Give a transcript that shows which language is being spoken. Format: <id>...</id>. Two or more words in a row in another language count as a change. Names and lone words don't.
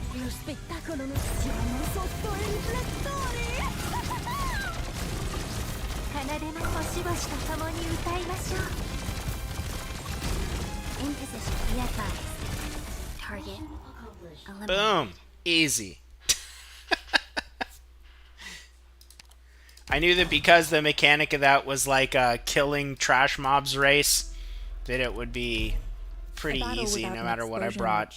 <it>spettacolo non siamo sotto i riflettori!</it> <ja>奏での星々と共に歌いましょう</ja> <en>Emphasis be advised Target eliminated Boom. Easy. I knew that because the mechanic of that was like a killing trash mobs race, that it would be pretty easy no matter what I brought.</en>